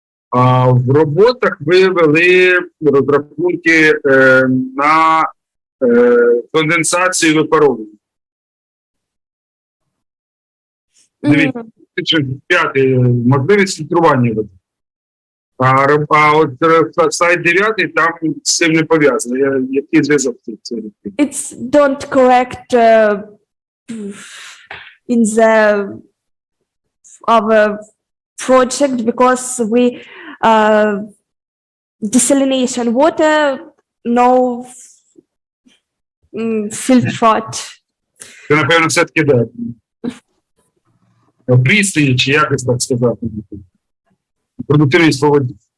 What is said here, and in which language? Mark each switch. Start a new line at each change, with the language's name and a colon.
Ukrainian: А в роботах ви вели розрахунки на конденсацію і випаровування. Дивіться, 5 можливість фільтрування води. А от слайд 9, там з цим не пов'язано. Який зв'язок з цим?
English: It's don't correct in the our project because we desalination water, no filtrate.
Ukrainian: Це, напевно, все-таки да. Пристрій, чи якось так сказати. Продуктивність по воді.